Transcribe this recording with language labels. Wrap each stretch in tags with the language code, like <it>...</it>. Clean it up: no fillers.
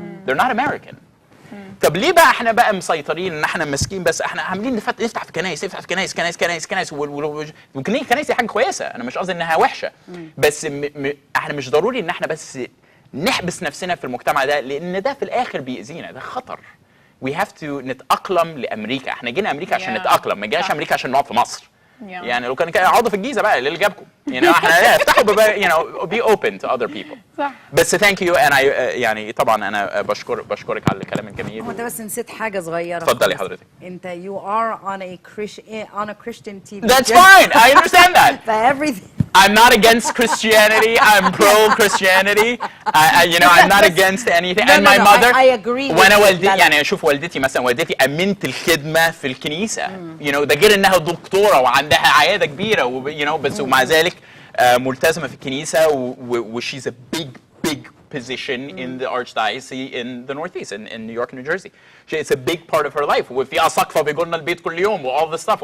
<en>They're not American.</en> <ar>طب ليه بقى احنا بقى مسيطرين ان احنا ماسكين بس؟ احنا عاملين نفتح في كنايس، كنايس والكنايس دي حاجه كويسه، انا مش قصدي انها وحشه، بس احنا مش ضروري ان احنا بس نحبس نفسنا في المجتمع ده، لان ده في الاخر بيأذينا، ده خطر.</ar> <en>we have to</en> <ar>نتأقلم لامريكا. احنا جينا امريكا عشان نتأقلم، ما جيناش امريكا عشان نقعد في مصر. يعني لو كان اقعدوا في الجيزه بقى، اللي جابكم احنا افتحوا</ar> <en>be open to other people.</en> <ar>صح. بس</ar> <en>thank you.</en> <ar>انا يعني طبعا انا بشكرك على الكلام الجميل. هو انت بس نسيت حاجه صغيره. اتفضلي حضرتك. انت</ar> <en>you are on a Christian TV. That's fine. I understand that. Everything. I'm not against Christianity. I'm pro-Christianity. I'm not against anything. And my mother. I agree.</en> <ar>وانا والدتي يعني اشوف والدتي مثلا، والدتي امنت الخدمه في الكنيسه. ده غير انها دكتوره وعندها عياده كبيره بس ومع ذلك ملتزمه في الكنيسه</ar> <en>she's a big position in the archdiocese in the northeast in New York and New Jersey. It's a big part of her life.</en> <ar>وفي اساقفه بيجوا لنا البيت كل يوم</ar> <en>all this stuff.</en>